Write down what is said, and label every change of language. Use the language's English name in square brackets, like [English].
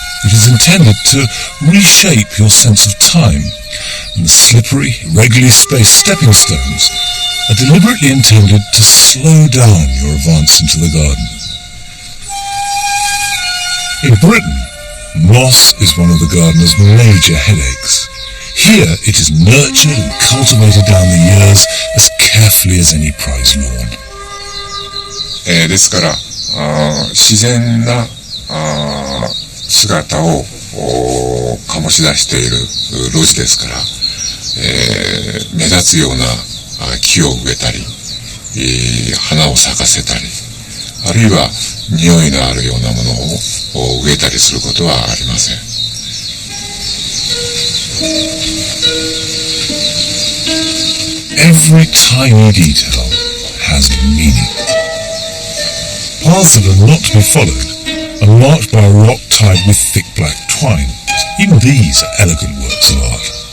[English] It is intended to reshape your sense of time, and the slippery, regularly spaced stepping stones are deliberately intended to slow down your advance into the garden. In Britain, moss is one of the gardener's major headaches. Here it is nurtured and cultivated down the years as carefully as any prize lawn. [Japanese] ですから自然な姿を醸し出している露地ですから、目立つような木を植えたり、花を咲かせたり、あるいは匂いのあるようなものを植えたりすることはありません。 [English] Every tiny detail has meaning. Paths that are not to be followed are marked by a rock tied with thick black twine. Even these are elegant works of art.